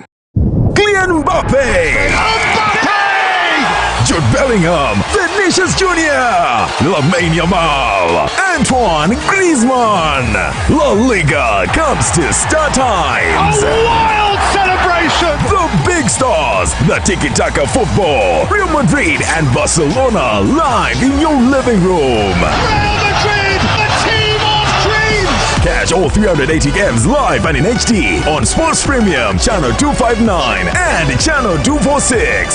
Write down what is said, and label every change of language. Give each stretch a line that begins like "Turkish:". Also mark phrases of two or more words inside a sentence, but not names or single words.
English: Kylian Mbappe! Jude Bellingham, Vinicius Jr., Lamine Yamal, Antoine Griezmann. La Liga comes to Star Times. A wild celebration! The big stars, the tiki-taka football, Real Madrid and Barcelona live in your living room. Real Madrid, the team of dreams! Catch all 380 games live and in HD on Sports Premium, Channel 259 and Channel 246.